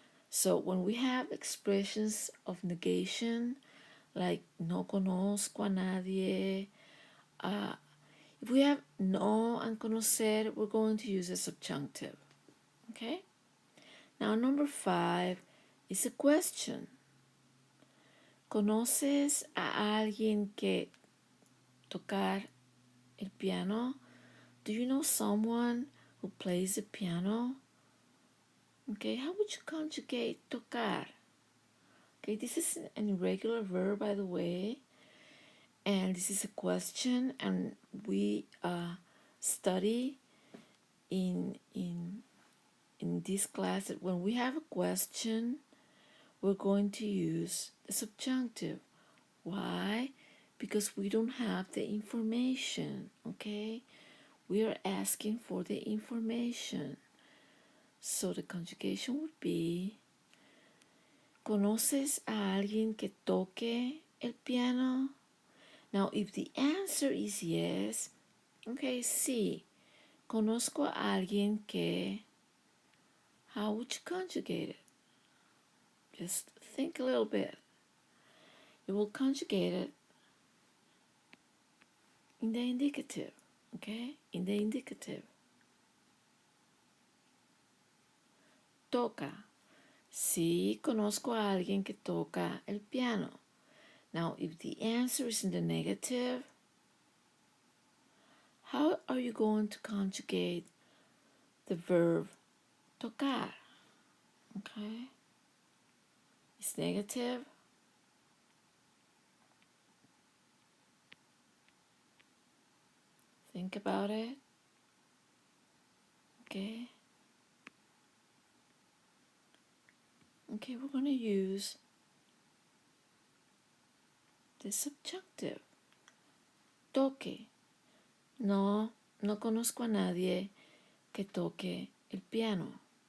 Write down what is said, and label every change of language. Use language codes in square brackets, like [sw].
[en] So when we have expressions of negation, like [es] no conozco a nadie, [en] if we have no and conocer, we're going to use a subjunctive. Okay? Now, number 5 is a question. [es] ¿Conoces a alguien que tocar el piano? [en] Do you know someone who plays the piano? Okay, how would you conjugate tocar? Okay, this is an irregular verb, by the way, and this is a question, and we study in this class that when we have a question, we're going to use the subjunctive. Why? Because we don't have the information, okay? We are asking for the information. So the conjugation would be, [es] ¿conoces a alguien que toque el piano? [en] Now, if the answer is yes, okay, [es] sí, conozco a alguien que, [en] how would you conjugate it? Just think a little bit. You will conjugate it in the indicative, okay? In the indicative. [es] Toca. Sí, conozco a alguien que toca el piano. [en] Now, if the answer is in the negative, how are you going to conjugate the verb tocar? Okay? It's negative. Think about it. Okay? Okay, we're going to use the subjunctive. [es] Toque. No, no conozco a nadie que toque el piano.